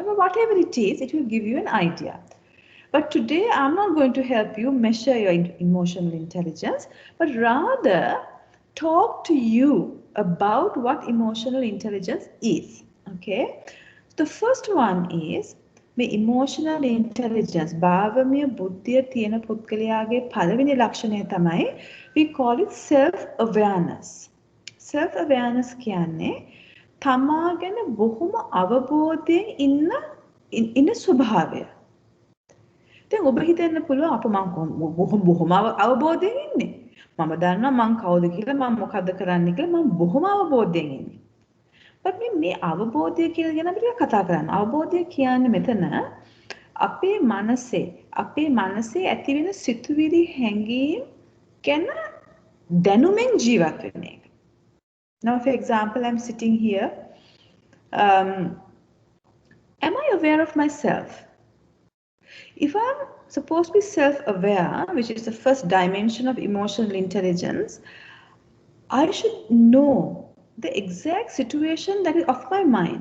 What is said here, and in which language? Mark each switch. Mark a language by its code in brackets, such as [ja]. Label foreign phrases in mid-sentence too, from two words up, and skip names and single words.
[en] But whatever it is, it will give you an idea. But today I'm not going to help you measure your emotional intelligence, but rather talk to you about what emotional intelligence is. Okay? The first one is [si] මේ [en] emotional intelligence [si] භාවමය බුද්ධිය තියෙන පුද්ගලයාගේ පළවෙනි ලක්ෂණය තමයි [en] we call it self-awareness. [si] Self-awareness කියන්නේ තමා ගැන බොහොම අවබෝධයෙන් ඉන්න ස්වභාවය. දැන් ඔබ හිතන්න පුළුවන් අප මම බොහොම අවබෝධයෙන් ඉන්නේ. මම දන්නවා මං කවුද කියලා මම මොකද්ද කරන්න කියලා මම බොහොම අවබෝධයෙන් ඉන්නේ. but මේ අවබෝධය කියලා ගැන අපිට කතා කරන්න. අවබෝධය කියන්නේ මෙතන අපේ මනසේ ඇති වෙන සිතුවිලි හැඟීම් ගැන දැනුමින් ජීවත් වෙන එක. [en] Now for example I'm sitting here, am I aware of myself? If I'm supposed to be self-aware, which is the first dimension of emotional intelligence, I should know the exact situation that is of my mind.